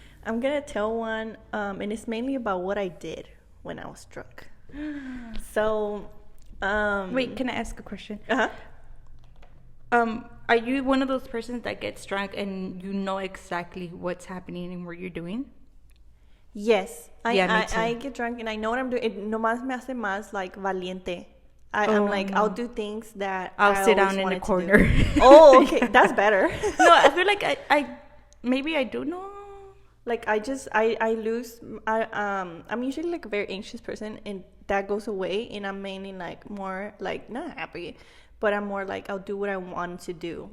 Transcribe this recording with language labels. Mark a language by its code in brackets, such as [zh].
[en] I'm going to tell one, and it's mainly about what I did when I was drunk. So, wait, can I ask a question? Uh-huh. Are you one of those persons that gets drunk and you know exactly what's happening and what you're doing? Yes. Me too. I get drunk and I know what I'm doing. [es] It nomás me hace más like valiente. [en] I'm like, I'll do things that I'll sit down in the corner. Oh, okay. That's better. No, I feel like I maybe I do know. Like I lose. I'm usually like a very anxious person, and that goes away, and I'm mainly like more like not happy, but I'm more like I'll do what I want to do.